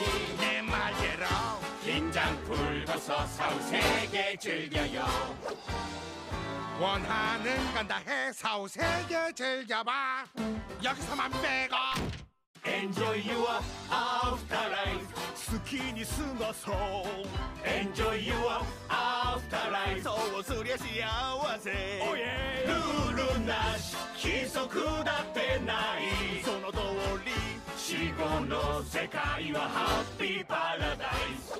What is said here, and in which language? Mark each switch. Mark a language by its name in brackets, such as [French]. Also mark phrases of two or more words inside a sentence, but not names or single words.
[Korean] 내 말대로. 긴장 풀고서 사후세계 즐겨요 원하는 건 다 해. 사후세계 즐겨봐. 여기서만 빼고. [English] Enjoy your afterlife [Japanese] 好きに過ごそう [English] Enjoy your afterlife [Japanese] そうすりゃ幸せルールなし規則だってないその通り死後の世界はハッピーパラダイス